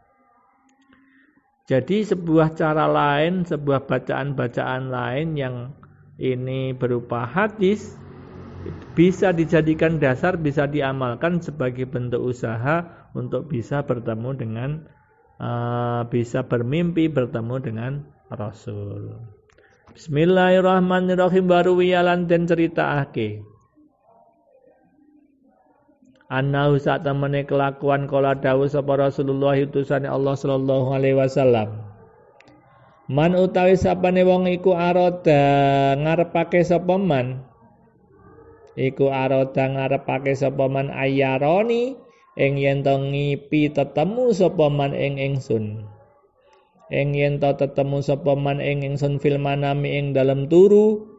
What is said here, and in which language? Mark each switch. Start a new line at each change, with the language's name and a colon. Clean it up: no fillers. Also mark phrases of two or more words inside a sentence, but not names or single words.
Indonesian: Jadi sebuah cara lain, sebuah bacaan-bacaan lain yang ini berupa hadis bisa dijadikan dasar, bisa diamalkan sebagai bentuk usaha untuk bisa bertemu dengan bisa bermimpi bertemu dengan Rasul.
Arabic: بسم الله الرحمن الرحيم.
Javanese: Baru wiyalan den ceritaake annahu sak temene kelakuan kala dawuh sapa Rasulullah utusane Allah
Arabic: صلى الله عليه وسلم.
Javanese: Man utawi sapane wong iku aroda ngarepake sapa man. Iku aroda ngarepake sapa man ayaroni ing yen to ngipi tetemu sapa man ing ingsun. Ing yen to tetemu sapa man ing ingsun
Arabic: في المنام
Javanese: ing dalem turu.